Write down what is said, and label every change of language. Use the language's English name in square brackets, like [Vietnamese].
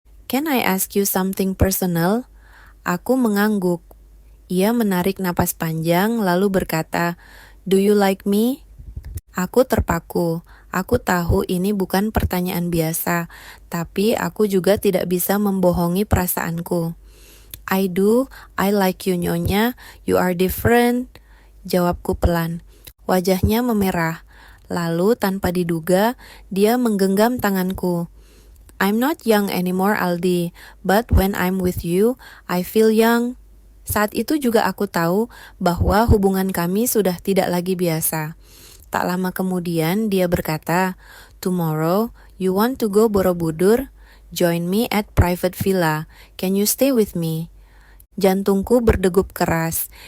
[English] Can I ask you something personal?" [Indonesian] Aku mengangguk. Ia menarik napas panjang lalu berkata, [English] "Do you like me?" [Indonesian] Aku terpaku. Aku tahu ini bukan pertanyaan biasa, tapi aku juga tidak bisa membohongi perasaanku. [English] "I do, I like you, Nyonya. You are different," [Indonesian] jawabku pelan. Wajahnya memerah. Lalu tanpa diduga, dia menggenggam tanganku. [English] "I'm not young anymore, Aldi, but when I'm with you, I feel young." [Indonesian] Saat itu juga aku tahu bahwa hubungan kami sudah tidak lagi biasa. Tak lama kemudian dia berkata, [English] "Tomorrow, you want to go Borobudur? Join me at private villa. Can you stay with me?" [Indonesian] Jantungku berdegup keras.